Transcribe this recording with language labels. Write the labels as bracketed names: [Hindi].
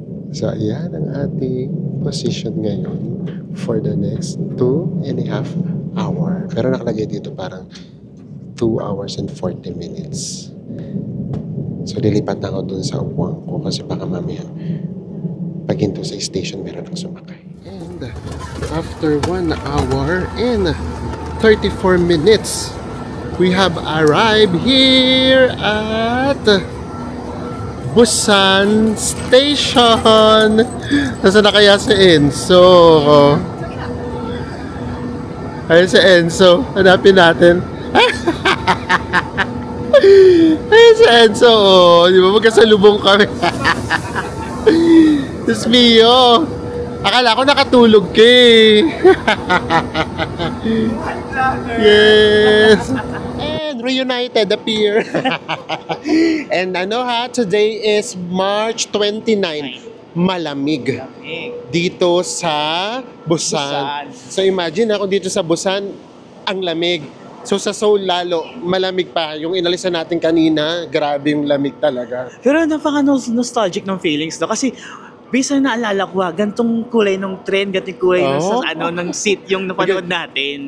[Filipino] So, ayan ang ating position ngayon [English] for the next 2.5 hour. [Filipino] Pero nakalagay dito parang [English] 2 hours and 40 minutes. [Filipino] So, lilipat na ako dun sa upuan ko kasi baka mamaya paghinto sa station meron ang sumakay. [English] And after 1 hour and 34 minutes, we have arrived here at Busan Station. [Filipino] Nasaan na kaya si Enzo? Ayun si Enzo. Hanapin natin. Ayun si Enzo. Di ba magkasalubong kami? Diyos mio. Akala ko nakatulog ka eh. [English] Yes. And reunited appear. And [Filipino] ano ha, [English] today is March 29. [Filipino] Malamig dito sa Busan. So imagine ako dito sa Busan, ang lamig. So sa Seoul lalo, malamig pa. Yung inalisan natin kanina, grabe yung lamig talaga. Pero napaka-nostalgic ng feelings no? Kasi bisa naalala ko gantong kulay ng trend, gantong kulay ng seat yung napanood natin.